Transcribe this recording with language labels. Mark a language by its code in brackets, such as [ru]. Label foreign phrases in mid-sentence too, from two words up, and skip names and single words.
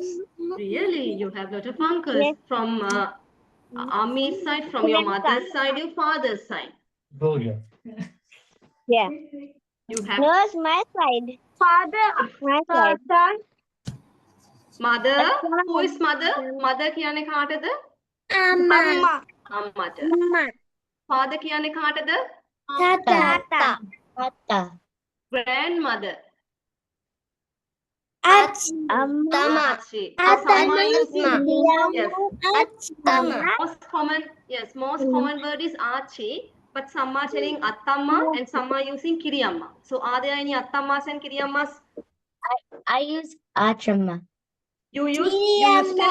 [en] Really? You have lot of uncles Yes. from Aami's side, from your mother's side, your father's side. Brilliant. Yeah. You have No, it's my side. Father, My side. son, mother. Who is mother? [si] Mother කියන්නේ කාටද? [en] Amma, [si] අම්මට. [en] Mama. [si] Father කියන්නේ කාටද? [en] Tata, Tata. Tata. Grandmother. Attama. Achi. So some are using, yes. Attama. Most common word is Achi, but some are telling Attamma and some are using Kiriyamma. So are there any Attammas and Kiriyammas? I use Achamma. You used to tell